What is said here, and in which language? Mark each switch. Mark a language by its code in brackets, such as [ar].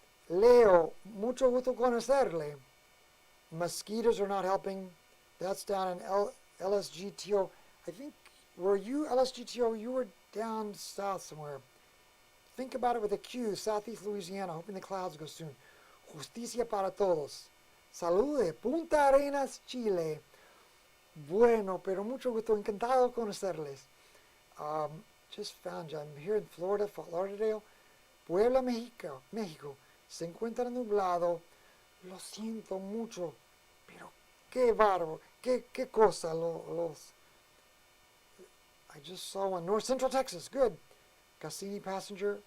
[es] Leo, mucho gusto conocerle. [en] Mosquitoes are not helping. That's down in LSGTO. I think, were you LSGTO? You were down south somewhere. Think about it with a Q, Southeast Louisiana, hoping the clouds go soon. [es] Justicia para todos. Saludos de Punta Arenas, Chile. Bueno, pero mucho gusto, encantado conocerles. [en] Just found you. I'm here in Florida, Fort Lauderdale. [es] Puebla, México. Se encuentra nublado. Lo siento mucho. Pero qué bárbaro. Qué cosa los. [en] I just saw one. North Central Texas. Good. Cassini passenger.